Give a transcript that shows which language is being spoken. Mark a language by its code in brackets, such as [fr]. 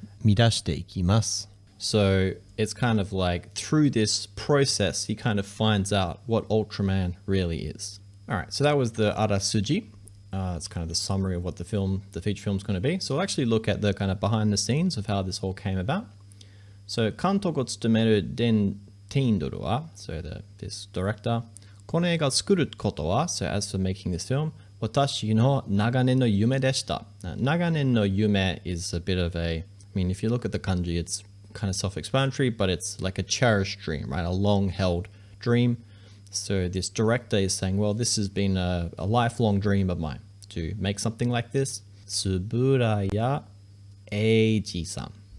[ja] 見出していきます。 [en] So it's kind of like through this process, he kind of finds out what Ultraman really is. All right, so that was the arasuji. It's kind of the summary of what the feature film is going to be. So we'll actually look at the kind of behind the scenes of how this all came about. So [ja] 監督を務める [en] Jlpt N3 は, so this director, [ja] この映画を作ることは, [en] so as for making this film, [ja] 私の長年の夢でした. [en] 長年の夢 is a bit of a, I mean, if you look at the kanji, it's kind of self-explanatory, but it's like a cherished dream, right? A long-held dream. So this director is saying, well, this has been a lifelong dream of mine to make something like this. Suburaya Production.